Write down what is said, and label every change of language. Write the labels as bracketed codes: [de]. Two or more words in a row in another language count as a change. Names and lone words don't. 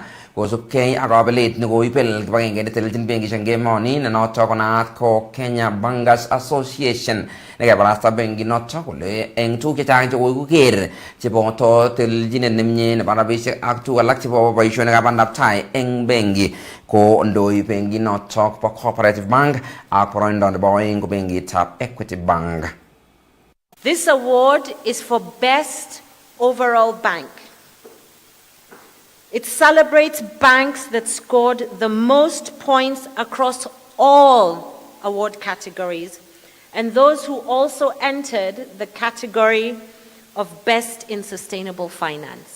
[kln] kosubkei ak kabelet nekoibel kibagenge netelelchin benkishek eng emoni ne noto ko naat ko Kenya Bankers Association nekebarasta benkit noto kole eng tuguk chechang chekokoker cheboto telelchinet nemie nebo rabisiek ak tuguk alak chebo boisionikab bandab tai eng benki ko ndoi benkit noto bo Cooperative Bank ak boroindo nebo oeng ko benkitab Equity Bank. [en] This award is for Best Overall Bank. It celebrates banks that scored the most points across all award categories and those who also entered the category of Best in Sustainable Finance.